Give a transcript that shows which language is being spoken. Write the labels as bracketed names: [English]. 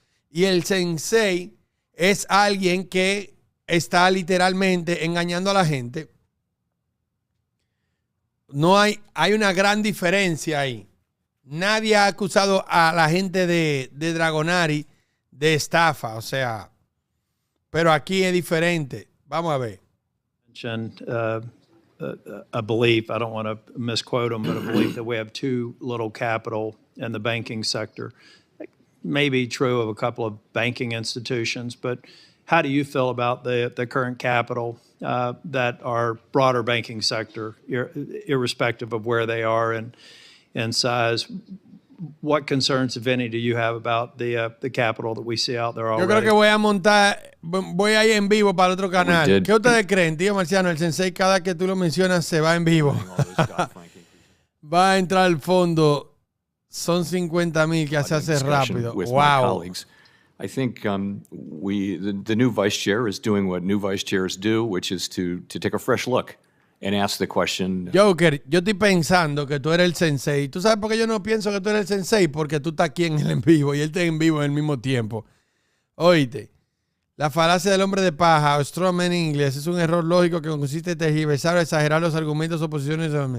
[Spanish] Y el Sensei es alguien que está literalmente engañando a la gente. No hay una gran diferencia ahí. Nadie ha acusado a la gente de Dragonari de estafa, o sea, pero aquí es diferente. Vamos a ver. [English] A belief, I don't want to misquote them, but a belief that we have too little capital in the banking sector. Maybe true of a couple of banking institutions, but how do you feel about the current capital that our broader banking sector, irrespective of where they are in size? What concerns, if any, do you have about the capital that we see out there already? [Spanish] Yo creo que voy a ir en vivo para el otro canal. ¿Qué ustedes creen, tío Marciano? El sensei, cada que tú lo mencionas, se va en vivo. Va a entrar al fondo. Son 50,000 que se hace rápido. Wow. [English] I think the new vice chair is doing what new vice chairs do, which is to take a fresh look and ask the question. [Spanish] Joker, yo estoy pensando que tú eres el sensei. ¿Tú sabes por qué yo no pienso que tú eres el sensei? Porque tú estás aquí en el en vivo y él está en vivo en el mismo tiempo. Oíste, la falacia del hombre de paja, o straw man en inglés, es un error lógico que consiste en tergiversar o exagerar los argumentos o posiciones.